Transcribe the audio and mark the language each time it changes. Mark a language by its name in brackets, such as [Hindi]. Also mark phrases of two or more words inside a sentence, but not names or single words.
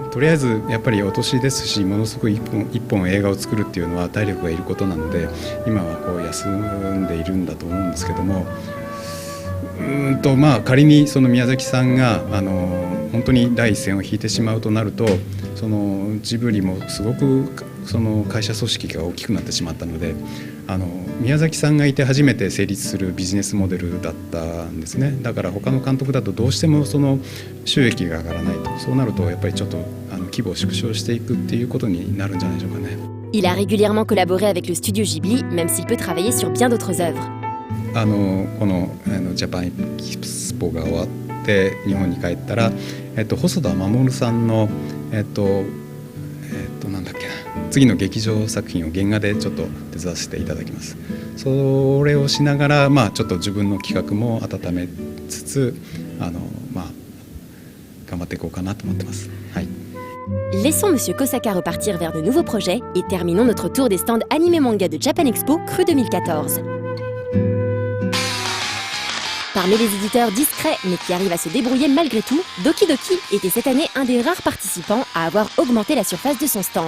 [Japanese] とりあえずやっぱりお年ですし、ものすごく一本映画を作るっていうのは体力がいることなので、今は休んでいるんだと思うんですけども、仮にその宮崎さんが本当に第一線を引いてしまうとなると、そのジブリもすごくその会社組織が大きくなってしまったので、宮崎さんがいて初めて成立するビジネスモデルだったんですね。だから他の監督だとどうしてもその収益が上がらないと、そうなるとやっぱりちょっと規模を縮小していくっていうことになるんじゃないでしょうかね。 [French] Il a régulièrement collaboré avec le studio Ghibli, même s'il peut travailler sur bien d'autres œuvres. [Japanese] このジャパンエキスポが終わって日本に帰ったら、細田守さんのなんだっけな、次の劇場作品を原画でちょっと手伝わせていただきます。それをしながら、ちょっと自分の企画も温めつつ頑張っていこうかなと思ってます。はい。 [French] Laissons Monsieur Kosaka repartir vers de nouveaux projets et terminons notre tour des stands animé manga de Japan Expo Cru 2014. Parmi les éditeurs discrets mais qui arrivent à se débrouiller malgré tout, Doki Doki était cette année un des rares participants à avoir augmenté la surface de son stand.